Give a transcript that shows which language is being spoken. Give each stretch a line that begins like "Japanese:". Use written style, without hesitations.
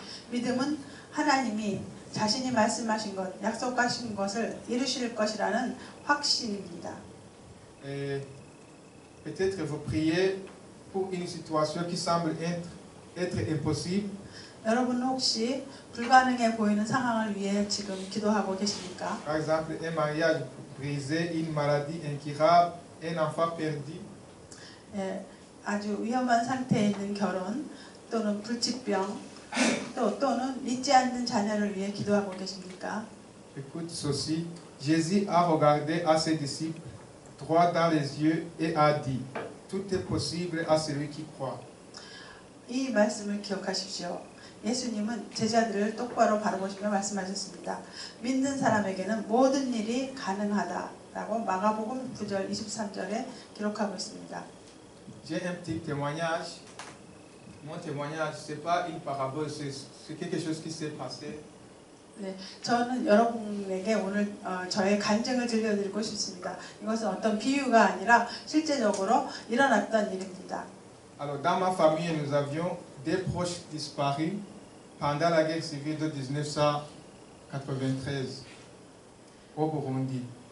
Korean: 믿음은 하나님이 자신이 말씀하신 것, 약속하신 것을 이루실 것이라는 확신입니다.
French: Peut-être vous priez pour une situation qui semble être impossible.
Korean: 여러분 혹시 불가능해 보이는 상황을 위해 지금 기도하고 계십니까?
French: Par exemple, un mariage brisé, une maladie incurable, un enfant perdu.
Korean: 아주 위험한 상태에 있는 결혼 또는 불치병 또는 믿지 않는 자녀를 위해 기도하고 계십니까?
French: Écoute ceci, Jésus a regardé à ses disciples droit dans les yeux et a dit, tout est possible à celui qui croit.
Korean: 이 말씀을 기억하십시오. 예수님은 제자들을 똑바로 바라보시며 말씀하셨습니다. 믿는 사람에게는 모든 일이 가능하다라고 마가복음 9절 23절에 기록하고 있습니다.
French: J'ai un petit témoignage. Mon témoignage, ce n'est pas une parabole, c'est quelque chose qui s'est passé.
Korean: 네, 저는 여러분에게 오늘 저의 간증을 들려드리고 싶습니다. 이것은 어떤 비유가 아니라 실제적으로 일어났던 일입니다.
French: Alors, dans ma famille, nous avions des proches disparus pendant la guerre civile de 1993 au Burundi.